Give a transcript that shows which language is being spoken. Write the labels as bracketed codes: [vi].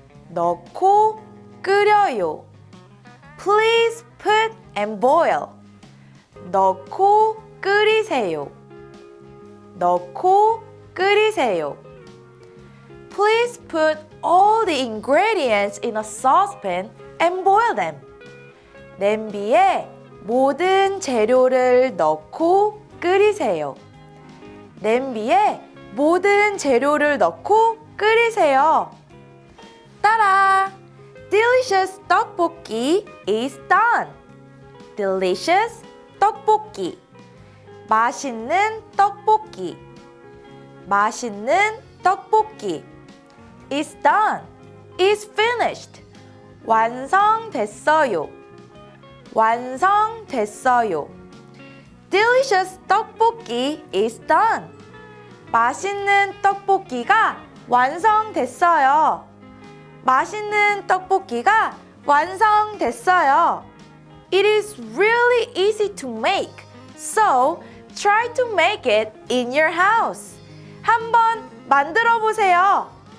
[ko] 넣고 끓여요. [en] Please put and boil. [ko] 넣고 끓이세요. 넣고 끓이세요. [en] Please put all the ingredients in a saucepan and boil them. [ko] 냄비에 모든 재료를 넣고 끓이세요. 냄비에 모든 재료를 넣고 끓이세요. 따라! [en] Delicious tteokbokki is done. Delicious 떡볶이. [ko] 맛있는 떡볶이. 맛있는 떡볶이. [en] is done. is finished. [ko] 완성됐어요. 완성됐어요. [en] Delicious 떡볶이 is done. [ko] 맛있는 떡볶이가 완성됐어요. 맛있는 떡볶이가 완성됐어요. [en] It is really easy to make, so try to make it in your house. [ko] 한번 만들어 보세요.